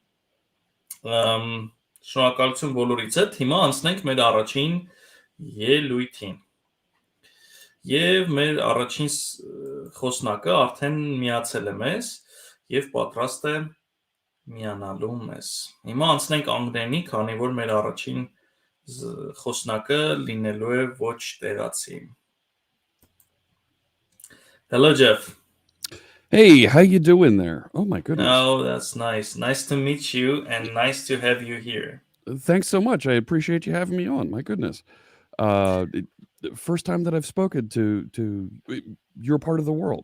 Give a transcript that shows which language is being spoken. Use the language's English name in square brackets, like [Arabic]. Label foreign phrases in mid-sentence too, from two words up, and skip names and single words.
[Armenian] Շնորհակալություն բոլորից հետ, հիմա անցնենք մեր առաջին ելույթին։ Եվ մեր առաջին խոսնակը արդեն միացել է մեզ եւ պատրաստ է միանալու մեզ։ Հիմա անցնենք անգլերենի, քանի որ մեր առաջին խոսնակը լինելու է ոչ տեղացի։ Hello, Jeff. [English] Hey, how you doing there? Oh my goodness. Oh, that's nice. Nice to meet you and nice to have you here. Thanks so much. I appreciate you having me on. My goodness. First time that I've spoken to your part of the world.